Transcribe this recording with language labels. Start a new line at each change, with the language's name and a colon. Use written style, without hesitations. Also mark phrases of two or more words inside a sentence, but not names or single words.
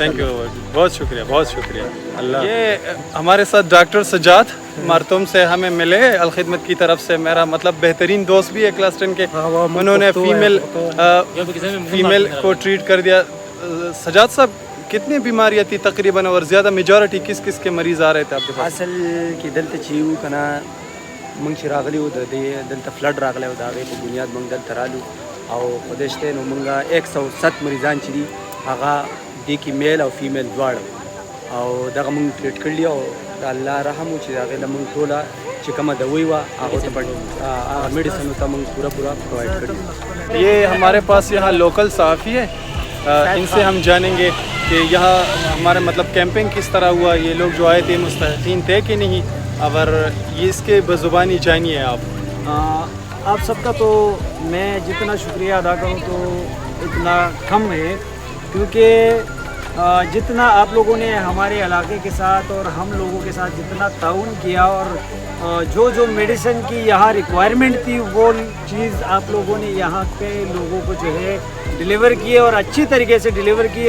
English: thank you,
Urdu: بہت شکریہ، بہت شکریہ۔ اللہ یہ ہمارے ساتھ ڈاکٹر سجاد مارتوم سے ہمیں ملے الخدمت کی طرف سے، میرا مطلب بہترین دوست بھی ہے کلاس 10 کے، انہوں نے فیمیل کو ٹریٹ کر دیا۔ سجاد صاحب کتنی بیماریاں تھی تقریباً، اور زیادہ میجورٹی کس کس کے مریض آ رہے تھے آپ کے پاس؟
Pashto: اصل کې دلته چې یو که نه موږ چې راغلي وو د دې دلته فلډ راغلی و، د هغې په بنیاد موږ دلته رالو، او خدای شته نو موږ 107 مریضان چې دي هغه دې کې میل او فیمیل دواړه، او دغه موږ ټریټ کړي، او د الله رحم و چې د هغې نه موږ ټوله چې کومه دوی وه هغو ته هغه میډیسنو ته موږ پوره پرووایډ کړي۔
Urdu: یہ ہمارے پاس یہاں لوکل صحافی ہے، ان سے ہم جانیں گے کہ یہاں ہمارا مطلب کیمپنگ کس طرح ہوا، یہ لوگ جو آئے تھے مستحقین تھے کہ نہیں، اور یہ اس کے بزبانی جانیے آپ۔ آپ سب کا تو میں جتنا شکریہ ادا کروں تو اتنا کم ہے، کیونکہ جتنا آپ لوگوں نے ہمارے علاقے کے ساتھ اور ہم لوگوں کے ساتھ جتنا تعاون کیا، اور جو میڈیسن کی یہاں ریکوائرمنٹ تھی وہ چیز آپ لوگوں نے یہاں پہ لوگوں کو جو ہے ڈیلیور کیے، اور اچھی طریقے سے ڈیلیور کیے۔